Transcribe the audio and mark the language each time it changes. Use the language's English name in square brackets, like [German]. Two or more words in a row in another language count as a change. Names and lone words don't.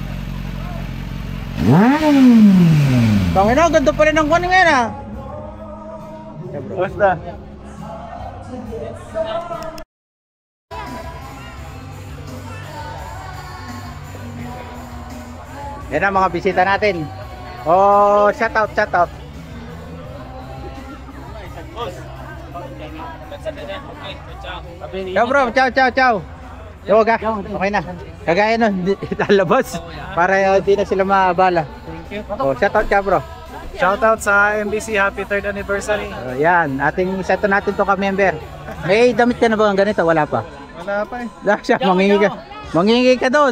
[Filipino] Tangina, ganda pala ng kunin ngayon ah. Basta. Yan ang mga bisita natin. [English] Oh, shout out. [Italian] Ciao bro, ciao. Yoga, [Filipino] okay na. Kagaya nun, italabas para hindi na sila maabala. [English] Oh, shout out [Filipino] ka bro. [English] Shoutout sa MBC, happy 3rd anniversary. [Filipino] Yan, ating seto natin to ka-member. May damit ka na ba ng ganito? Wala pa. Wala pa eh. Siya, mangingi ka doon.